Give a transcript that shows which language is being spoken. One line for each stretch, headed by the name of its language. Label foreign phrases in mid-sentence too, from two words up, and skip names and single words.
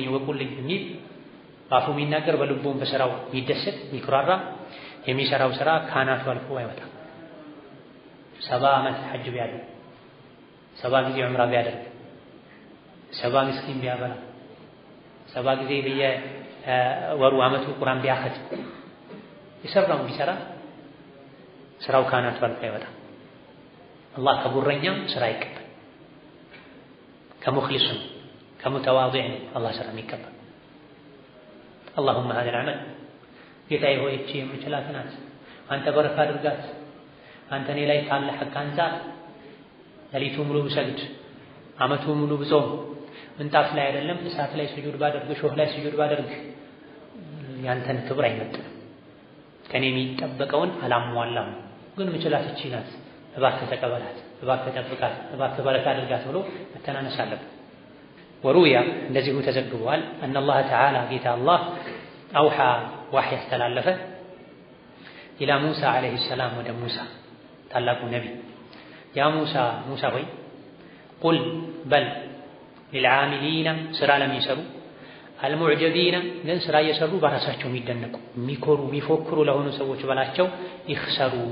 Amharic: ወቁልኝ የሚል አፉ የሚናገር በልቡም በስራው የሚደሰት የሚኩራራ የሚሰራው ስራ ካናቱ አልፎ አይወጣም። 70 ዓመት ሐጅ ቢያደርግ 70 ጊዜ ዑምራ ቢያደርግ 70 ምስኪን ቢያበላ 70 ጊዜ በየወሩ ዓመቱ ቁርአን ቢያኸትም የሰራውን ቢሰራ ስራው ካናቱ አልፎ አይወጣም። አላህ ከጉረኛም ስራ ይቀበል፣ ከሙኽሊሱም ከሙተዋዲዕም አላህ ስራ ይቀበል።
Arabic: اللهم هذا العمل
Amharic: ጌታዬ ሆይ እቺ የምችላት ናት፣ አንተ በረካ አድርጋት፣ አንተ እኔ ላይ ካለ ሐቅ አንፃር ሌሊቱ ሙሉ ብሰግድ ዓመቱ ሙሉ ብጾም ምንጣፍ ላይ አይደለም እሳት ላይ ስጁድ ባደርግ ሾህ ላይ ስጁድ ባደርግ ያንተን ክብር አይመጥንም፣ ከኔ የሚጠበቀውን አላሟላም፣ ግን ምችላት እቺ ናት፣ እባክህ ተቀበላት፣ እባክህ ጠብቃት፣ እባክህ በረካ አድርጋት ብሎ መተናነስ አለበት። ወሩያ እንደዚሁ ተዘግቧል
Arabic: أن الله تعالى
Amharic: ጌታ አላህ አውሓ ዋህይ ያስተላለፈ
Arabic: إلى موسى عليه السلام
Amharic: ወደ ሙሳ ታላቁ ነብይ ያ ሙሳ ሆይ ቁል በል للعاملين ስራ ለሚሰሩ المعجبين ግን ስራ እየሰሩ በራሳቸው የሚደነቁ የሚኮሩ የሚፎክሩ ለሆኑ ሰዎች በላቸው ይخسሩ